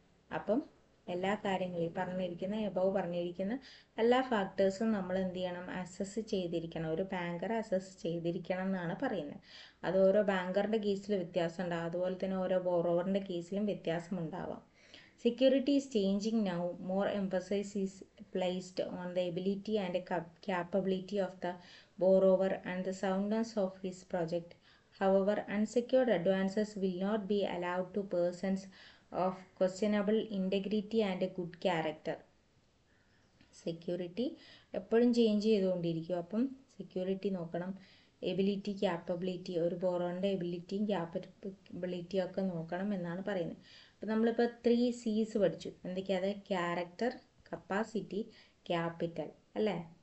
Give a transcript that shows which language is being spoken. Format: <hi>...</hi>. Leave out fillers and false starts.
<ml>അപ്പം എല്ലാ കാര്യങ്ങളും പറഞ്ഞിരിക്കുന്ന എബവ് പറഞ്ഞിരിക്കുന്ന എല്ലാ ഫാക്ടേഴ്സും നമ്മൾ എന്ത് ചെയ്യണം, അസസ് ചെയ്തിരിക്കണം, ഒരു ബാങ്കർ അസസ് ചെയ്തിരിക്കണം എന്നാണ് പറയുന്നത്. അത് ഓരോ ബാങ്കറിൻ്റെ കേസിൽ വ്യത്യാസം ഉണ്ടാകും, അതുപോലെ തന്നെ ഓരോ ബോറോവറിൻ്റെ കേസിലും വ്യത്യാസം ഉണ്ടാവാം.</ml> <en>Security is changing now. More emphasis is placed on the ability and capability of the borrower and the soundness of his project. However, unsecured advances will not be allowed to persons of questionable integrity and good character.</en> <ml>Security എപ്പോഴും change ചെയ്തുകൊണ്ടിരിക്കും. അപ്പം security നോക്കണം, ability, capability, ഒരു ബോറോൻ്റെ എബിലിറ്റിയും ക്യാപ്പബിലിറ്റിയും ഒക്കെ നോക്കണം എന്നാണ് പറയുന്നത്. അപ്പം നമ്മളിപ്പോൾ 3 C's പഠിച്ചു. എന്തൊക്കെയാണ്? ക്യാരക്ടർ, കപ്പാസിറ്റി, ക്യാപിറ്റൽ അല്ലേ.</ml>